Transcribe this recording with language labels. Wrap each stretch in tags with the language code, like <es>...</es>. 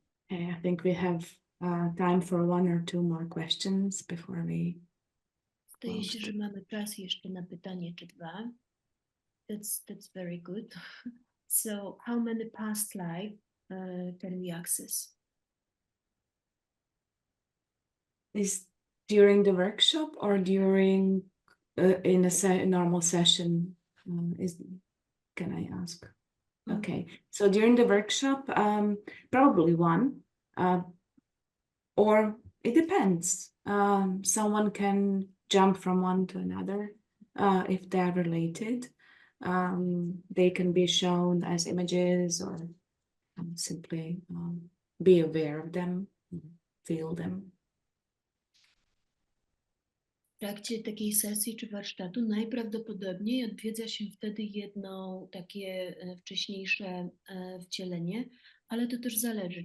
<en>I think we have time for 1 or 2 more questions before we...</en> <pl>Zdaje się, że mamy czas jeszcze na pytanie czy dwa.</pl> <en>That's very good. So, how many past life can we access? Is during the workshop or during in a normal session? Can I ask? Okay, so during the workshop, probably 1, or it depends. Someone can jump from one to another if they are related. They can be shown as images, or simply be aware of them, feel them.</en> <pl>trakcie takiej sesji czy warsztatu najprawdopodobniej odwiedza się wtedy jedno takie wcześniejsze wcielenie, ale to też zależy.</pl>